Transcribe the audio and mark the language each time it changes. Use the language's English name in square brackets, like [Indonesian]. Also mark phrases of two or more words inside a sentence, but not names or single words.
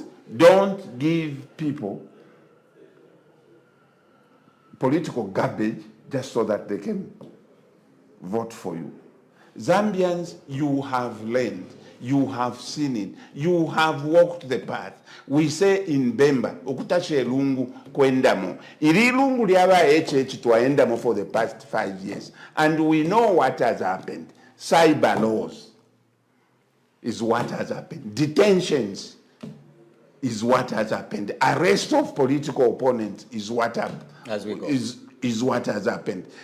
[English] Don't give people political garbage just so that they can vote for you. Zambians, you have learned, you have seen it, you have walked the path. We say in Bemba, [Bemba] okutashe lungu kwendamo. Iri lungu liaba HH twaendamo [English] for the past 5 years. And we know what has happened. Cyber laws is what has happened. Detentions is what has happened. Arrest of political opponents is what As we go. is what has happened.